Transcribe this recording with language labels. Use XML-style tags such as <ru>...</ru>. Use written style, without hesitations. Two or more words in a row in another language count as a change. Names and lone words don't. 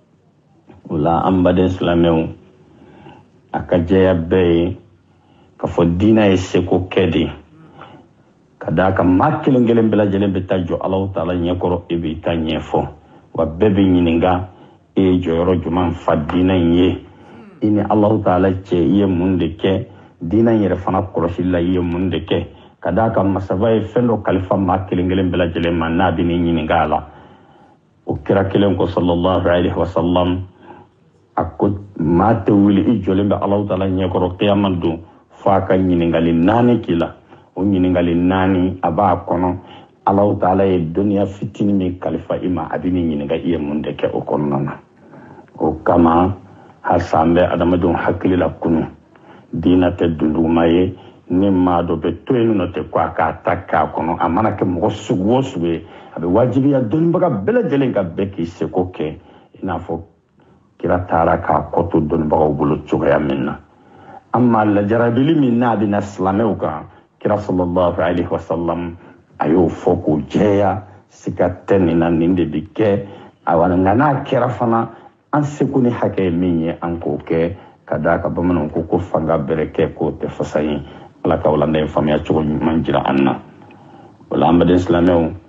<bm>o la an baden silamɛw a ka jɛya bɛɛ ye k'a fɔ diinɛ ye seko kɛ de ka d'a kan maa kelen kelen bɛɛ lajɛlen bɛ taa jɔ Alahu Taala ɲɛkɔrɔ e b'i ta ɲɛfɔ wa bɛɛ bɛ ɲininka e ye jɔyɔrɔ juman fa diinɛ in ye i ni Alahu Taala cɛ i ye mun de kɛ diinɛ in yɛrɛ fana kɔlɔsili la i ye mun de kɛ ka d'a kan masaba ye fɛn dɔ kalifa maa kelen kelen bɛɛ lajɛlen ma n'a bɛ n'i ɲininka a la o kira kelen ko</bm> <ar>صلى الله عليه وسلم</ar> <bm>a ko maa tɛ wuli i jɔlen bɛ Alahu Taala ɲɛkɔrɔ kiyama don fo a ka ɲininkali 4 k'i la o ɲininkali 4 a b'a kɔnɔ Alahu Taala ye dɔnniya fitinin min kalifa i ma a bɛ ni ɲininka i ye mun de kɛ o kɔnɔna na o kama halisa an bɛ adamadenw hakili la kunu diinɛ tɛ dunduguma ye ni maa dɔ bɛ to yen nɔ tɛ ko a k'a ta k'a kɔnɔ a mana kɛ mɔgɔ sugu o sugu ye a bɛ wajibiya dɔnnibaga bɛɛ lajɛlen ka bɛɛ k'i seko kɛ i n'a fɔ kira taara k'a kɔ to dɔnnibagaw bolo cogoya min na amma lajarabili min n'a bɛna silamɛw kan kira</bm> <ar>صلى الله عليه وسلم</ar> <bm>a y'o fɔ k'o jɛya siga tɛ nin na nin de bɛ kɛ awa nka n'a kɛra fana an seko ni hakɛ ye min ye an k'o kɛ ka d'a kan bamananw ko fanga bɛrɛ kɛ k'o tɛ fasa ye ala ka walanda in faamuya cogo ɲuman jira an na o la an baden silamɛw</bm>